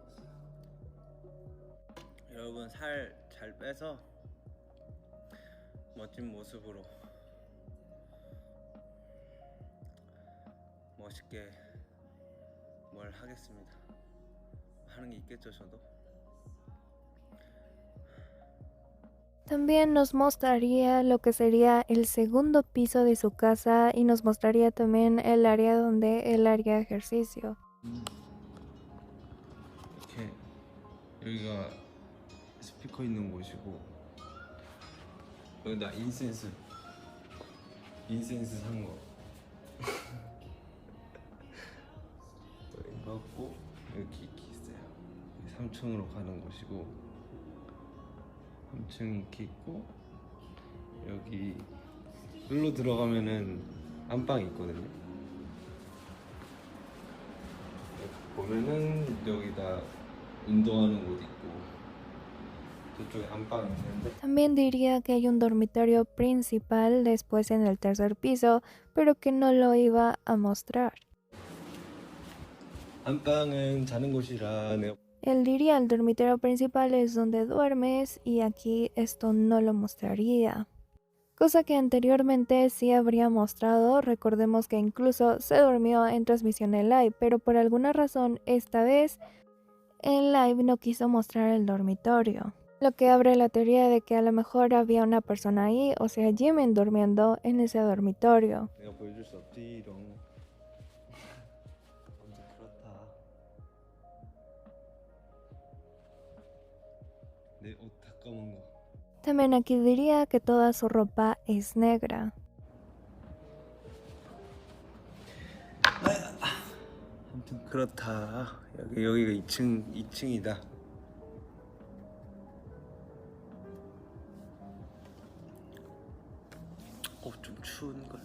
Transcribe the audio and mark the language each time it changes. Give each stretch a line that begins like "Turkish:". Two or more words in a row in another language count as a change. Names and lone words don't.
Korean: 여러분 살 잘 빼서 멋진 모습으로 멋있게 뭘 하겠습니다. 하는 게 있겠죠, 저도.
Spanish: También nos mostraría lo que sería el segundo piso de su casa y nos mostraría también el área donde él haría ejercicio.
Korean: 이렇게 여기가 스피커 있는 곳이고 여기다 인센스 산 거. 이거 갖고 여기 이렇게 있어요. 3층으로 가는 곳이고 3층 이렇게 있고 여기 여기로 들어가면은 안방이 있거든요. 여기 보면은 여기다 운동하는 곳 있고 저쪽에 안방이 있는데
Spanish: También diría que hay un dormitorio principal después en el tercer piso, pero que no lo iba a mostrar.
Korean: 안방은 자는 곳이라 내가
Spanish: Él diría el dormitorio principal es donde duermes y aquí esto no lo mostraría. Cosa que anteriormente sí habría mostrado, recordemos que incluso se durmió en transmisión en live, pero por alguna razón esta vez en live no quiso mostrar el dormitorio. Lo que abre la teoría de que a lo mejor había una persona ahí, o sea Jimin durmiendo en ese dormitorio.
Korean: 내가 보여줄 수 없지롱. 아무튼 그렇다. 내 옷 다 검은 거.
Spanish: También aquí diría que toda su ropa es negra.
Korean: 아무튼 그렇다. 여기가 2층이다. 좀 추운 걸.